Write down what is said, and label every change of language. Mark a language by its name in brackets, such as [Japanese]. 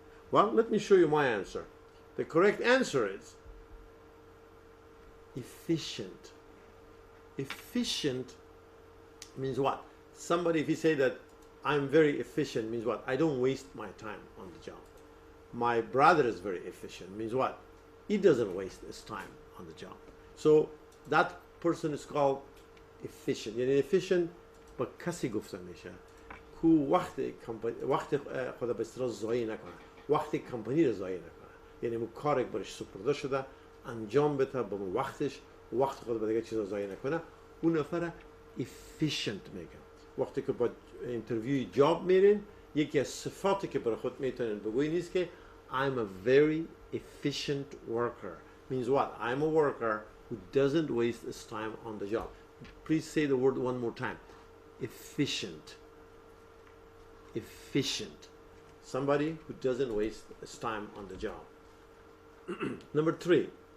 [English] Well, let me show you my answer. The correct answer is efficient. Efficient means what? Somebody, if you say that I'm very efficient, means what? I don't waste my time on the job. My brother is very efficient, means what? He doesn't waste his time on the job. So that person is called efficient. [Persian] یعنی efficient با کسی گفته میشه که وقت خدا به اصطلاح ضایع نکنه، وقت کمپانی رو ضایع نکنه. یعنی اون کار یک بارش سپرده شده انجام بده به وقتش، وقت خود به دیگه چیزا ضایع نکنه، اون نفر efficient میگن. وقتی که با اینترویو جاب میرین، یکی از صفاتی که برای خود میتونین بگویین نیست که [English] I'm a very efficient worker. Means what? I'm a worker who doesn't waste his time on the job. Please say the word one more time. Efficient. Efficient. Somebody who doesn't waste his time on the job. Number 3.